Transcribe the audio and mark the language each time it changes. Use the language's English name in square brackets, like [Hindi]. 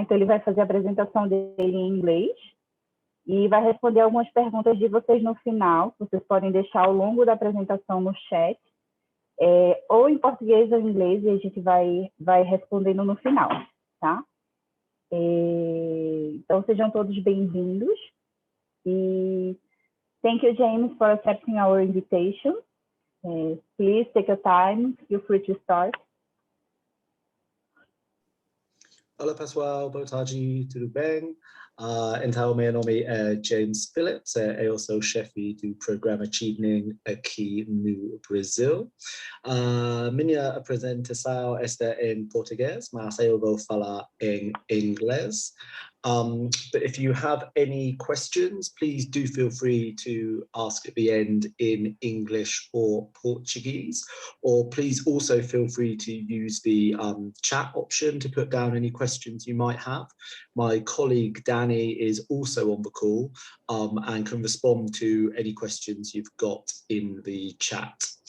[Portuguese] Então ele vai fazer a apresentação dele em inglês e vai responder algumas perguntas de vocês no final. Vocês podem deixar ao longo da apresentação no chat, ou em português ou em inglês, e a gente vai respondendo no final, tá? Então, sejam todos bem-vindos. [English] E thank you, James, for accepting our invitation. Please take your time. Feel free to start. [Portuguese] Olá, pessoal. Boa tarde. Tudo bem? Então, meu nome é James Phillips. Eu sou chefe do programa Chevening aqui no Brasil. Minha apresentação está em português, mas eu vou falar em inglês. [English] But if you have any questions, please do feel free to ask at the end in English or Portuguese, or please also feel free to use the chat option to put down any questions you might have. My colleague Danny is also on the call and can respond to any questions you've got in the chat.